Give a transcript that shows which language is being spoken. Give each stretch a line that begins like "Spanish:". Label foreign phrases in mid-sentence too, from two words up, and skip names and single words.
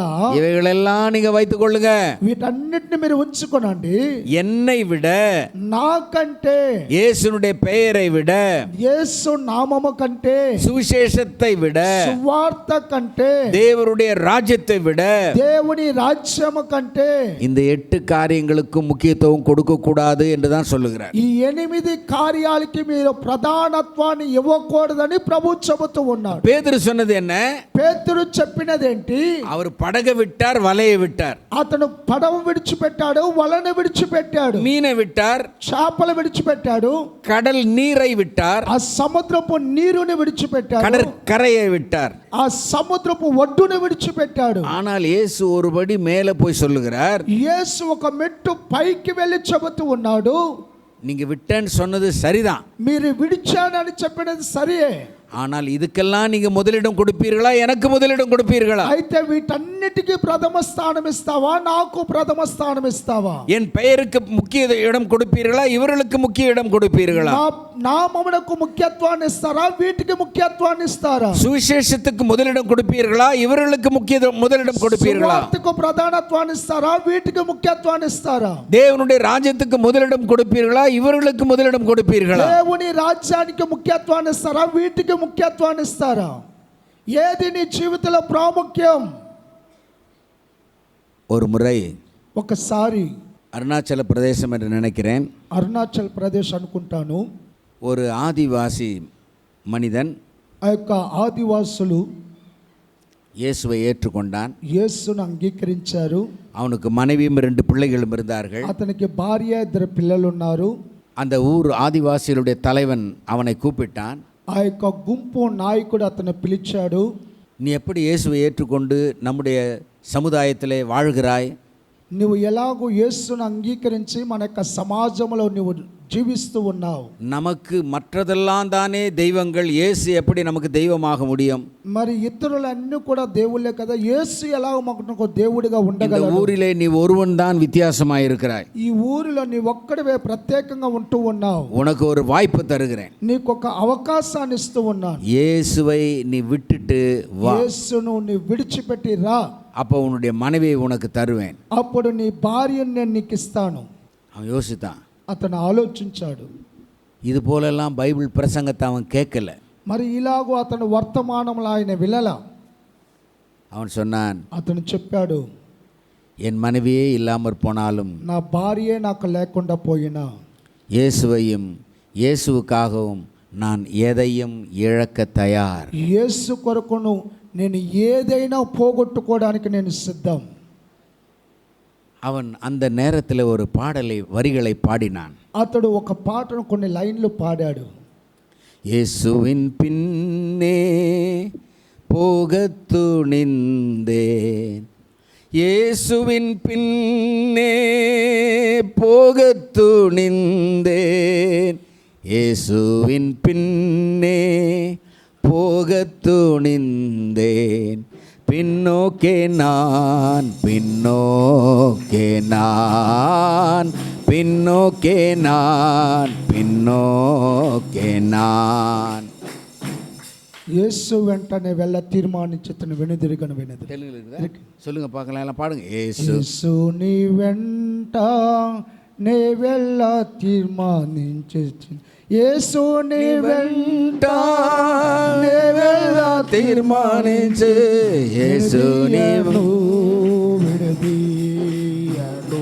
Tamil: இவைகளெல்லாம் நீங்க வைத்துக் கொள்ளுங்க.
Telugu: వీటన్నిటిని మీరు ఉంచుకోనండి.
Tamil: என்னை விட,
Telugu: నాకంటే,
Tamil: இயேசுனுடைய பெயரை விட,
Telugu: యేసు నామము కంటే,
Tamil: சுவிசேஷத்தை விட,
Telugu: సువార్త కంటే,
Tamil: தேவனுடைய ராஜ்யத்தை விட,
Telugu: దేవుని రాజ్యము కంటే
Tamil: இந்த 8 காரியங்களுக்கு முக்கியத்துவம் கொடுக்க கூடாது என்று தான் சொல்லுகிறார்.
Telugu: ఈ 8 కార్యాలకి మీరు ప్రధానత్వాన్ని ఇవ్వకూడదని ప్రభు చెబుతూ ఉన్నారు.
Tamil: பேதுரு சொன்னது என்ன?
Telugu: పేతురు చెప్పినదేంటి?
Tamil: அவர் படகை விட்டார், வலையை விட்டார்.
Telugu: అతను పడవ విడిచిపెట్టాడు, వలను విడిచిపెట్టాడు,
Tamil: மீனை விட்டார்,
Telugu: చేపలు విడిచిపెట్టాడు,
Tamil: கடல் நீரை விட்டார்,
Telugu: ఆ సముద్రపు నీరుని విడిచిపెట్టాడు,
Tamil: கடற்கரையை விட்டார்,
Telugu: ఆ సముద్రపు ఒడ్డుని విడిచిపెట్టాడు.
Tamil: ஆனால் இயேசு ஒருபடி மேலே போய் சொல்லுகிறார்.
Telugu: యేసు ఒక మెట్టు పైకి వెళ్ళి చెబుతూ ఉన్నాడు,
Tamil: நீங்க விட்டேன்னு சொன்னது சரிதான்,
Telugu: మీరు విడిచానని చెప్పినది సరే,
Tamil: ஆனால் இதுக்கெல்லாம் நீங்க முதலிடம் கொடுப்பீர்களா, எனக்கு முதலிடம் கொடுப்பீர்களா?
Telugu: అయితే వీటన్నిటికీ ప్రథమ స్థానం ఇస్తావా, నాకు ప్రథమ స్థానం ఇస్తావా?
Tamil: என் பெயருக்கு முக்கிய இடம் கொடுப்பீர்களா, இவர்களுக்கு முக்கிய இடம் கொடுப்பீர்களா?
Telugu: నామమునకు ముఖ్యత్వాన్ని ఇస్తారా, వీటికి ముఖ్యత్వాన్ని ఇస్తారా?
Tamil: சுவிசேஷத்துக்கு முதலிடம் கொடுப்பீர்களா, இவர்களுக்கு முதலிடம் கொடுப்பீர்களா?
Telugu: సువార్తకు ప్రధానత్వాన్ని ఇస్తారా, వీటికి ముఖ్యత్వాన్ని ఇస్తారా?
Tamil: தேவனுடைய ராஜ்யத்துக்கு முதலிடம் கொடுப்பீர்களா, இவர்களுக்கு முதலிடம் கொடுப்பீர்களா?
Telugu: దేవుని రాజ్యానికి ముఖ్యత్వాన్ని ఇస్తారా, వీటికి ముఖ్యత్వాన్ని ఇస్తారా? ఏది నీ జీవితంలో ప్రాముఖ్యం?
Tamil: ஒரு முறை
Telugu: ఒకసారి
Tamil: அருணாச்சல பிரதேசம் என்று நினைக்கிறேன்,
Telugu: అరుణాచల్ ప్రదేశ్ అనుకుంటాను,
Tamil: ஒரு ஆதிவாசி மனிதன்
Telugu: ఆ యొక్క ఆదివాసులు
Tamil: இயேசுவை ஏற்றுக்கொண்டான்.
Telugu: యేసును అంగీకరించారు.
Tamil: அவனுக்கு மனைவியும் 2 பிள்ளைகளும் இருந்தார்கள்.
Telugu: అతనికి భార్య, 2 పిల్లలు ఉన్నారు.
Tamil: அந்த ஊர் ஆதிவாசிகளுடைய தலைவன் அவனை கூப்பிட்டான்.
Telugu: ఆ యొక్క గుంపు నాయకుడు అతను పిలిచాడు.
Tamil: நீ எப்படி இயேசுவை ஏற்றுக்கொண்டு நம்முடைய சமுதாயத்திலே வாழ்கிறாய்?
Telugu: నువ్వు ఎలాగో యేసును అంగీకరించి మన యొక్క సమాజంలో నువ్వు జీవిస్తూ ఉన్నావు.
Tamil: நமக்கு மற்றதெல்லாம் தானே தெய்வங்கள், இயேசு எப்படி நமக்கு தெய்வமாக முடியும்?
Telugu: మరి ఇతరులన్నీ కూడా దేవుళ్ళే కదా, యేసు ఎలాగ మాకు దేవుడిగా ఉండగలడు?
Tamil: இந்த ஊரிலே நீ ஒருவன் தான் வித்தியாசமாக இருக்கிறாய்.
Telugu: ఈ ఊరిలో నీ ఒక్కడివే ప్రత్యేకంగా ఉంటూ ఉన్నావు.
Tamil: உனக்கு ஒரு வாய்ப்பு தருகிறேன்,
Telugu: నీకు ఒక అవకాశాన్ని ఇస్తూ ఉన్నాను.
Tamil: இயேசுவை நீ விட்டுட்டு வா,
Telugu: యేసును నీ విడిచిపెట్టి రా,
Tamil: அப்போ உன்னுடைய மனைவியை உனக்கு தருவேன்.
Telugu: అప్పుడు నీ భార్యను నేను నీకు ఇస్తాను.
Tamil: அவன் யோசித்தான்.
Telugu: అతను ఆలోచించాడు.
Tamil: இது போலெல்லாம் பைபிள் பிரசங்கத்தை அவன் கேட்கல.
Telugu: మరి ఇలాగో అతను వర్తమానంలో ఆయన వినలా.
Tamil: அவன் சொன்னான்,
Telugu: అతను చెప్పాడు,
Tamil: என் மனைவியே இல்லாமற் போனாலும்
Telugu: నా భార్యే నాకు లేకుండా పోయినా
Tamil: இயேசுவையும் இயேசுவுக்காகவும் நான் எதையும் இழக்க தயார்.
Telugu: యేసు కొరకును నేను ఏదైనా పోగొట్టుకోవడానికి నేను సిద్ధం.
Tamil: அவன் அந்த நேரத்தில் ஒரு வரிகளை பாடினான்.
Telugu: అతడు ఒక పాటను కొన్ని లైన్లు పాడాడు.
Tamil: இயேசுவின் பின்னே போகத் துணிந்தேன், இயேசுவின் பின்னே போகத் துணிந்தேன், இயேசுவின் பின்னே போகத் துணிந்தேன், பின்னோக்கே நான், பின்னோக்கே நான், பின்னோக்கே நான், பின்னோக்கே நான்.
Telugu: యేసు వెంటనే వెళ్ళ తీర్మానించి తను వెనుదిరిగను
Tamil: சொல்லுங்க பார்க்கலாம், எல்லாம் பாடுங்க.
Telugu: యేసు నీ వెంట నే వెళ్ళ తీర్మానించి, యేసు నీ వెంట నే వెళ్ళ తీర్మానించి, యేసు నీవు విడదీయడు,